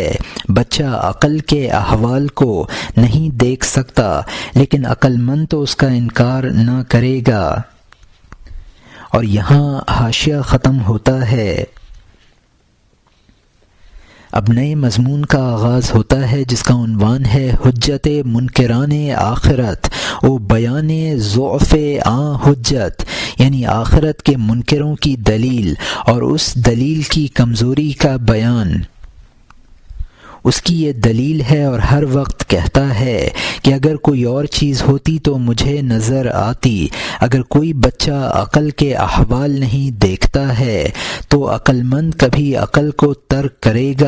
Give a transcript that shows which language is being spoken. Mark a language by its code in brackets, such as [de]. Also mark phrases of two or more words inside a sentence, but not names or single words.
[ur] بچہ عقل کے احوال کو نہیں دیکھ سکتا، لیکن عقل مند تو اس کا انکار نہ کرے گا۔ اور یہاں حاشیہ ختم ہوتا ہے۔ اب نئے مضمون کا آغاز ہوتا ہے جس کا عنوان ہے [fa] حجت منکران آخرت و بیان ضعف حجت، [ur] یعنی آخرت کے منکروں کی دلیل اور اس دلیل کی کمزوری کا بیان۔ اس کی یہ دلیل ہے اور ہر وقت کہتا ہے کہ اگر کوئی اور چیز ہوتی تو مجھے نظر آتی۔ اگر کوئی بچہ عقل کے احوال نہیں دیکھتا ہے تو عقل مند کبھی عقل کو ترک کرے گا؟